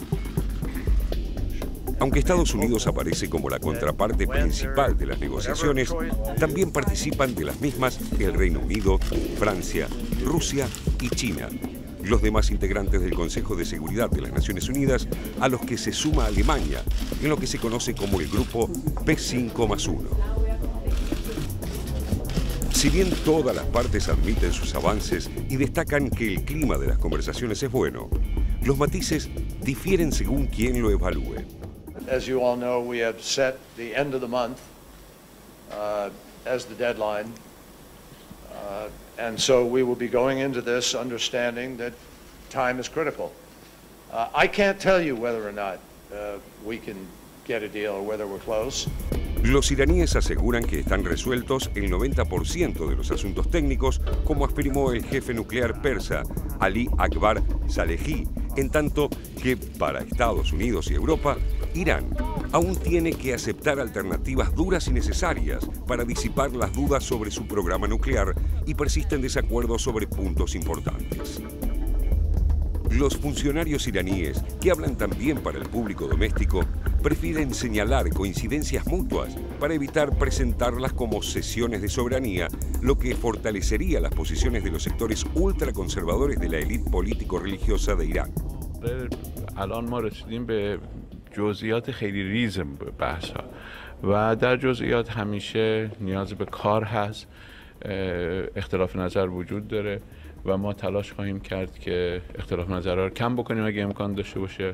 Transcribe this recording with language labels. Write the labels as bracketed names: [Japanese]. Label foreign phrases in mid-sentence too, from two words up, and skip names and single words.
[Spanish] Aunque Estados Unidos aparece como la contraparte principal de las negociaciones, también participan de las mismas el Reino Unido, Francia, Rusia y China, los demás integrantes del Consejo de Seguridad de las Naciones Unidas, a los que se suma Alemania, en lo que se conoce como el Grupo P5+1. Si bien todas las partes admiten sus avances y destacan que el clima de las conversaciones es bueno, los matices difieren según quien lo evalúe. [English] As you all know, we have set the end of the month as the deadline. And so we will be going into this understanding that time is critical. I can't tell you whether or not we can get a deal or whether we're close. [Spanish] Los iraníes aseguran que están resueltos el 90% de los asuntos técnicos, como afirmó el jefe nuclear persa, Ali Akbar Salehi, en tanto que para Estados Unidos y Europa, Irán aún tiene que aceptar alternativas duras y necesarias para disipar las dudas sobre su programa nuclear y persisten desacuerdos sobre puntos importantes. Los funcionarios iraníes, que hablan también para el público doméstico, prefieren señalar coincidencias mutuas para evitar presentarlas como cesiones de soberanía, lo que fortalecería las posiciones de los sectores ultraconservadores de la élite político-religiosa de Irán. [Persian] الان ما رسیدیم به جزئیات خیلی ریز بحث‌ها و در جزئیات همیشه نیاز به کار هست، اختلاف نظر وجود داره و ما تلاش خواهیم کرد که اختلاف نظرها رو کم بکنیم اگه امکان داشته باشه.